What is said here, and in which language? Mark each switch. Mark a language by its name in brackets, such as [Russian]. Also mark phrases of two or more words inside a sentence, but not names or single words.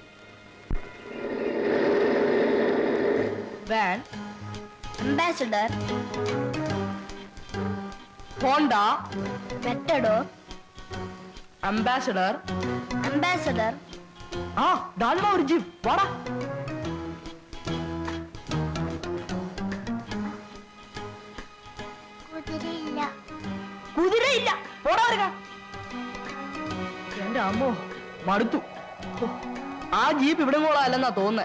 [Tamil] வேன் அம்பாசிடர், ஹோண்டா, மெட்டடோர், அம்பாசிடர், அம்பாசிடர். டால்மா ஒரு ஜீப். வாடா. [Malayalam] കുതിര ഇല്ല. പോടാ വരുക. എന്റെ അമ്മോ മടുത്തു. ആ ജീപ്പ് ഇവിടെ പോളല്ലെന്നാ തോന്നുന്നേ.